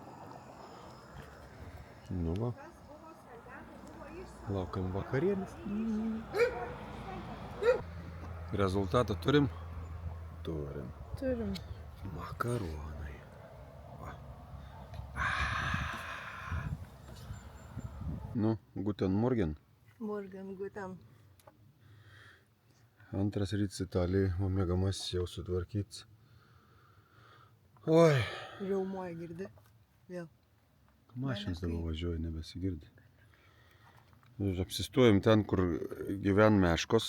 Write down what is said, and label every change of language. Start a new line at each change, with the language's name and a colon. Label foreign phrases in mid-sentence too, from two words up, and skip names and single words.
Lithuanian: Nu va. Laukiam vakarienės. Rezultatą turim? Turim. Makaronai. Va. Nu,
German: guten morgen. Morgen, guten.
Lithuanian: Antras rytas Italijai, o mėgamasis jau sutvarkyts. Oi. Riaumoja girdi. Vėl. Mašinas dabar važiuoja, nebesigirdi. Ir apsistojom ten, kur gyven meškos.